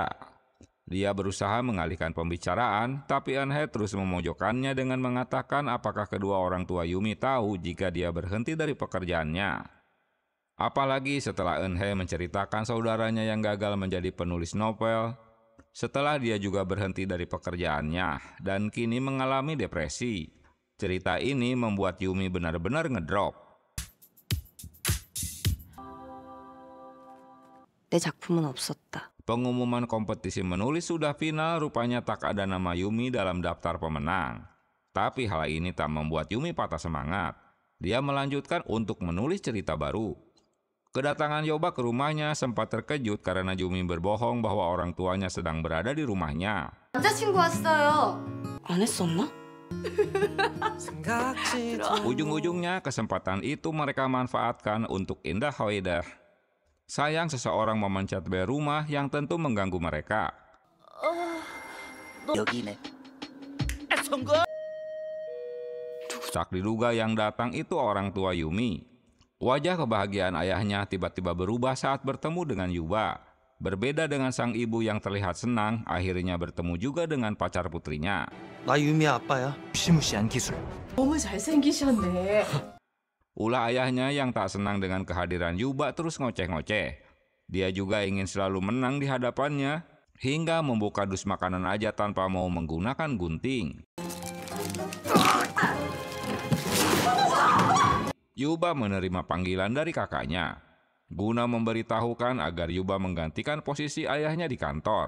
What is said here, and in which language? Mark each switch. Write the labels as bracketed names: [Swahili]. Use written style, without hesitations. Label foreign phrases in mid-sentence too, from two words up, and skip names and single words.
[Indonesian] Dia berusaha mengalihkan pembicaraan, tapi Eunhye terus memojokkannya dengan mengatakan apakah kedua orang tua Yumi tahu jika dia berhenti dari pekerjaannya. Apalagi setelah Eunhye menceritakan saudaranya yang gagal menjadi penulis novel, setelah dia juga berhenti dari pekerjaannya dan kini mengalami depresi. Cerita ini membuat Yumi benar-benar ngedrop. [Korean] 내 작품은 없었다. [Indonesian] Pengumuman kompetisi menulis sudah final, rupanya tak ada nama Yumi dalam daftar pemenang. Tapi hal ini tak membuat Yumi patah semangat. Dia melanjutkan untuk menulis cerita baru. Kedatangan Yoba ke rumahnya sempat terkejut karena Yumi berbohong bahwa orang tuanya sedang berada di rumahnya. [Korean] 남자친구 왔어요. 안 했었나? [Indonesian] Ujung-ujungnya kesempatan itu mereka manfaatkan untuk Indah Hoidah. Sayang seseorang memencet bel rumah yang tentu mengganggu mereka. [Korean] 여기네. [Indonesian] Tak diduga yang datang itu orang tua Yumi. Wajah kebahagiaan ayahnya tiba-tiba berubah saat bertemu dengan Yuba. Berbeda dengan sang ibu yang terlihat senang, akhirnya bertemu juga dengan pacar putrinya. [Korean] 나 유미 아빠야. 무시무시한 기술. 너무 잘생기셨네. [Indonesian] Ulah ayahnya yang tak senang dengan kehadiran Yuba terus ngoceh-ngoceh. Dia juga ingin selalu menang di hadapannya, hingga membuka dus makanan aja tanpa mau menggunakan gunting. Yuba menerima panggilan dari kakaknya, guna memberitahukan agar Yuba menggantikan posisi ayahnya di kantor.